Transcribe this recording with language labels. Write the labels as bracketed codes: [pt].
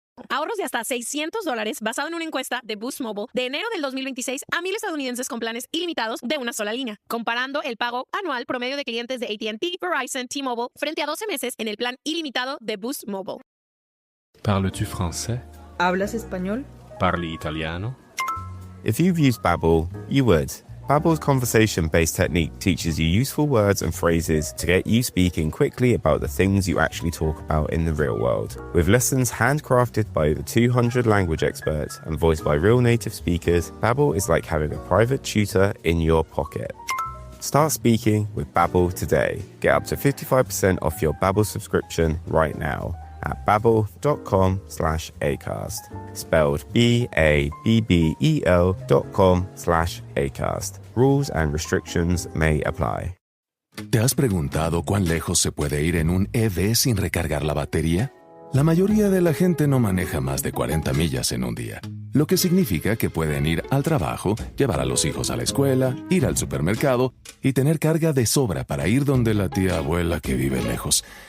[es] Ahorros de hasta $600 basado en una encuesta de Boost Mobile de enero del 2026 a 1,000 estadounidenses con planes ilimitados de una sola línea, comparando el pago anual promedio de clientes de AT&T, Verizon, T-Mobile frente a 12 meses en el plan ilimitado de Boost Mobile. [fr] Parles-tu français? [es] ¿Hablas español? [it] Parli italiano? [en] If you've used Babbel, you would. Babbel's conversation-based technique teaches you useful words and phrases to get you speaking quickly about the things you actually talk about in the real world. With lessons handcrafted by over 200 language experts and voiced by real native speakers, Babbel is like having a private tutor in your pocket. Start speaking with Babbel today. Get up to 55% off your Babbel subscription right now at babbel.com/acast. Spelled BABBEL.com/acast. Rules and restrictions may apply. [es] ¿Te has preguntado cuán lejos se puede ir en un EV sin recargar la batería? La mayoría de la gente no maneja más de 40 millas en un día, lo que significa que pueden ir al trabajo, llevar a los hijos a la escuela, ir al supermercado y tener carga de sobra para ir donde la tía abuela que vive lejos.